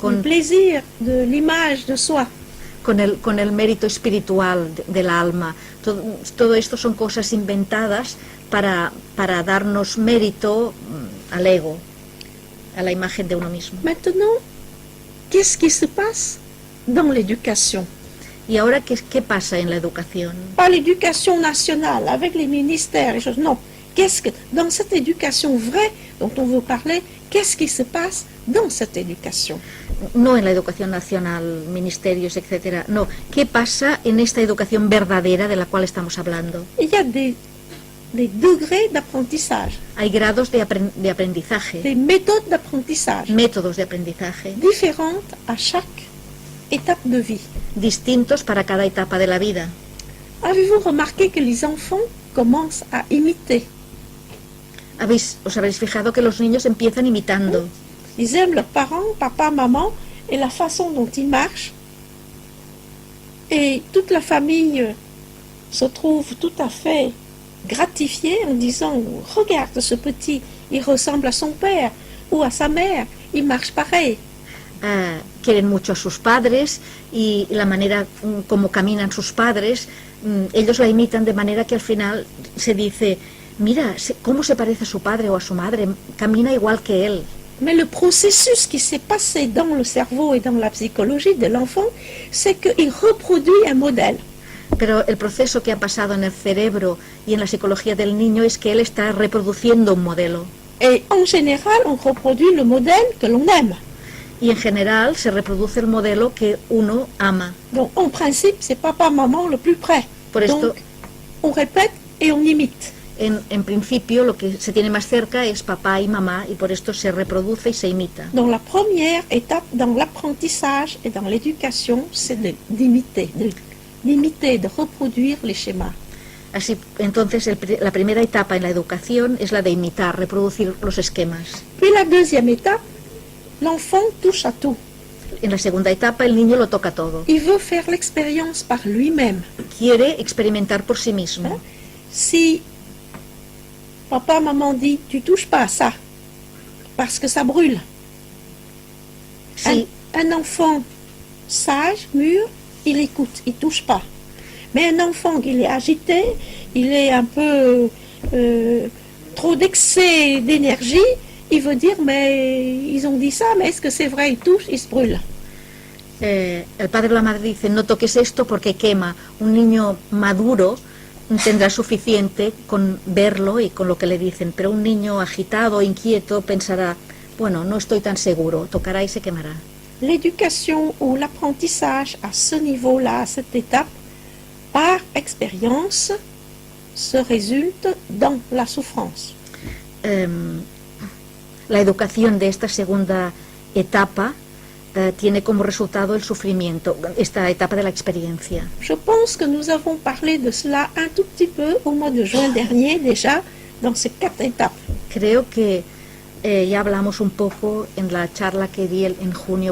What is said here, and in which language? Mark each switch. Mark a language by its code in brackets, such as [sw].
[fr] le plaisir de l'image de soi. [es] con el mérito espiritual del alma. Todo esto son cosas inventadas para darnos mérito al ego, a la imagen de uno mismo. [fr] Maintenant, qu'est-ce qui se passe dans l'éducation? [es] ¿Y ahora qué pasa en la educación? [fr] Pas l'éducation nationale, avec les ministères et choses. Non. Qu'est-ce que, dans cette éducation vraie dont on veut parler, qu'est-ce qui se passe dans cette éducation? [es] No en la educación nacional, ministerios, etcétera. No, ¿qué pasa en esta educación verdadera de la cual estamos hablando? [fr] Il y a des degrés d'apprentissage, [es] Hay grados de aprendizaje, [fr] des méthodes d'apprentissage [es] métodos de aprendizaje, [fr] différentes à chaque étape de vie. [es] distintos para cada etapa de la vida. [fr] Avez-vous remarqué que les enfants commencent à imiter? [es] Os habréis fijado que los niños empiezan imitando. [fr] Ils aiment leurs parents, papa, maman, et la façon dont ils marchent. Et toute la famille se trouve tout à fait gratifiée en disant « Regarde ce petit, il ressemble à son père ou à sa mère, il marche pareil. » [es] Quieren mucho a sus padres y la manera como caminan sus padres, ellos la imitan de manera que al final se dice, mira, cómo se parece a su padre o a su madre, camina igual que él. [fr] Mais le processus qui s'est passé dans le cerveau et dans la psychologie de l'enfant, c'est qu'il reproduit un modèle. [es] Pero el proceso que ha pasado en el cerebro y en la psicología del niño es que él está reproduciendo un modelo. [fr] Et en général, on reproduit le modèle que l'on aime. [es] Y en general se reproduce el modelo que uno ama. [fr] Donc, en principe, c'est papa, maman le plus près. [es] Por esto, [fr] Donc, on répète et on imite. [es] en principio, lo que se tiene más cerca es papá y mamá, y por esto se reproduce y se imita. [fr] Donc, la première étape dans l'apprentissage et dans l'éducation, c'est d'imiter, de reproduire les schémas. [es] Así, entonces, la primera etapa en la educación es la de imitar, reproducir los esquemas. [fr] Puis la deuxième étape, l'enfant touche à tout. [es] En la segunda etapa, el niño lo toca todo. [fr] Il veut faire l'expérience par lui-même. [es] Quiere experimentar por sí mismo. [fr] Si papa, maman dit, tu touches pas à ça, parce que ça brûle. [es] Sí. [fr] Un enfant sage, mûr, il écoute, il touche pas. Mais un enfant qui est agité, il est un peu trop d'excès d'énergie, il veut dire, mais ils ont dit ça, mais est-ce que c'est vrai, il touche, il se brûle. [es] El padre o la madre dice, no toques esto porque quema. Un niño maduro tendrá suficiente con verlo y con lo que le dicen, pero un niño agitado, inquieto, pensará, bueno, no estoy tan seguro, tocará y se quemará. [fr] L'éducation ou l'apprentissage à ce niveau-là, à cette étape, par expérience, se résulte dans la souffrance. [es] La educación de esta segunda etapa tiene como resultado el sufrimiento, esta etapa de la experiencia. [fr] Je pense que nous avons parlé de cela un tout petit peu au mois de juin dernier déjà, dans ces 4 étapes. [es] Creo que ya hablamos un poco en la charla que di en junio